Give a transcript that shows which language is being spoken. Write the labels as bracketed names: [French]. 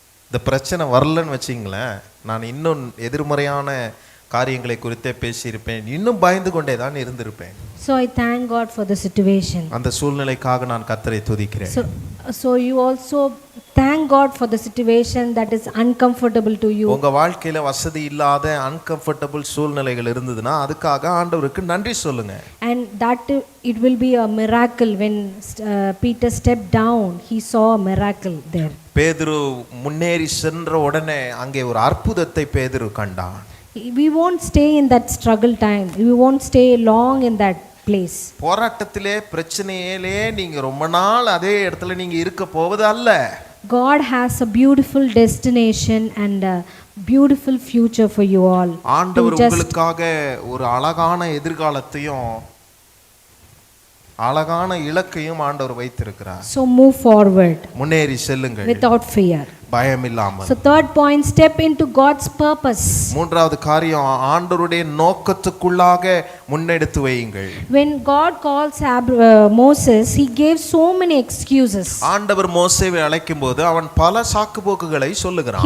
[Tamil] இந்த பிரச்சனை வரலன்னு வச்சிங்களேன், நான் இன்னும் எதிர்மறையான காரியங்களை குறித்தே பேசியிருப்பேன், இன்னும் பயந்து கொண்டே தான் இருந்திருப்பேன். [English] So I thank God for the situation. [Tamil] அந்த சூழ்நிலைக்காக நான் கர்த்தரை துதிக்கிறேன். [English] So you also thank God for the situation that is uncomfortable to you. [Tamil] உங்க வாழ்க்கையில வசதி இல்லாத அன்கம்ஃபர்டபுள் சூழ்நிலைகள் இருந்ததுன்னா அதுக்காக ஆண்டவருக்கு நன்றி சொல்லுங்க. [English] And that it will be a miracle. When Peter stepped down, he saw a miracle there. [Tamil] பேதுரு முன்னேறி சென்ற உடனே அங்கே ஒரு அற்புதத்தை பேதுரு கண்டான். [English] We won't stay in that struggle time. We won't stay long in that place. [Tamil] போராட்டத்திலே பிரச்சனையிலே நீங்க ரொம்ப நாள் அதே இடத்துல நீங்க இருக்க போவது அல்ல. [English] God has a beautiful destination and a beautiful future for you all. [Tamil] ஆண்டவர் உங்களுக்காக ஒரு அழகான எதிர்காலத்தையும் அழகான இலக்கையும் ஆண்டவர் வைத்திருக்கிறார். [English] So move forward. [Tamil] முன்னேறி செல்லுங்கள் [English] without fear. [Tamil] பயம் இல்லாமல். [English] So third point, step into God's purpose. [Tamil] மூன்றாவது காரியம், ஆண்டவருடைய நோக்கத்துக்குள்ளாக முன்னெடுத்து வையுங்கள். [English] When God calls Moses, he gave so many excuses. [Tamil] ஆண்டவர் மோசேவை அழைக்கும்போது அவன் பல சாக்குப்போக்குகளை சொல்லுகிறான்.